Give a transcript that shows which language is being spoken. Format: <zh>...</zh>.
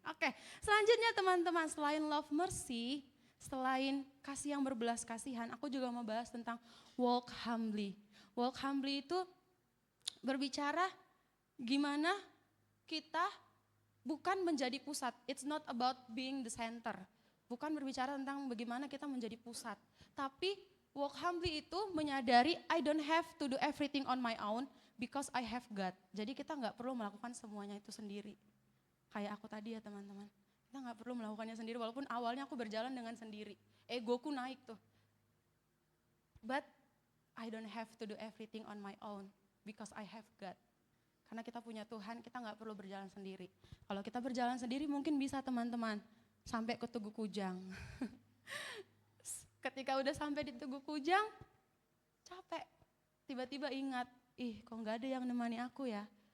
<id>Oke, selanjutnya teman-teman, selain love mercy, selain kasih yang berbelas kasihan, aku juga mau bahas tentang walk humbly. Walk humbly itu berbicara gimana kita bukan menjadi pusat.</id> <en>It's not about being the center.</en> <id>Bukan berbicara tentang bagaimana kita menjadi pusat. Tapi walk humbly itu menyadari</id> <en>I don't have to do everything on my own because I have God.</en> <id>Jadi kita nggak perlu melakukan semuanya itu sendiri. Kayak aku tadi ya teman-teman. Kita nggak perlu melakukannya sendiri walaupun awalnya aku berjalan dengan sendiri. Egoku naik tuh.</id> <en>But I don't have to do everything on my own because I have God.</en> <id>Karena kita punya Tuhan, kita nggak perlu berjalan sendiri. Kalau kita berjalan sendiri mungkin bisa teman-teman sampai ke Tugu Kujang. Ketika udah sampai di Tugu Kujang, capek. Tiba-tiba ingat, kok nggak ada yang nemani aku ya.</id>